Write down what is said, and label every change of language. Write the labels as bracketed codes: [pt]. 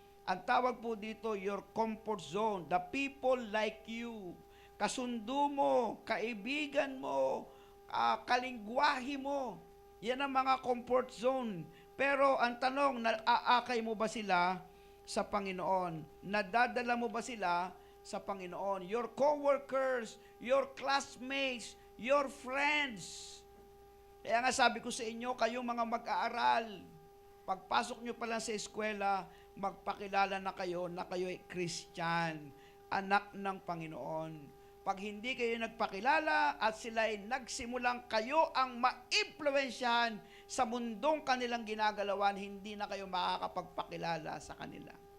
[tl] Ang tawag po dito, [en] your comfort zone. The people like you. [tl] Kasundo mo, kaibigan mo, kalingwahi mo. Yan ang mga comfort zone. Pero ang tanong, naaakay mo ba sila sa Panginoon? Nadadala mo ba sila sa Panginoon? [en] Your co-workers, your classmates, your friends. [tl] Kaya nga sabi ko sa inyo, kayong mga mag-aaral, pagpasok nyo pa lang sa eskwela, magpakilala na kayo ay Christian, anak ng Panginoon. Pag hindi kayo nagpakilala at sila ay nagsimulang kayo ang ma-impluwensyahan sa mundong kanilang ginagalawan, hindi na kayo makakapagpakilala sa kanila.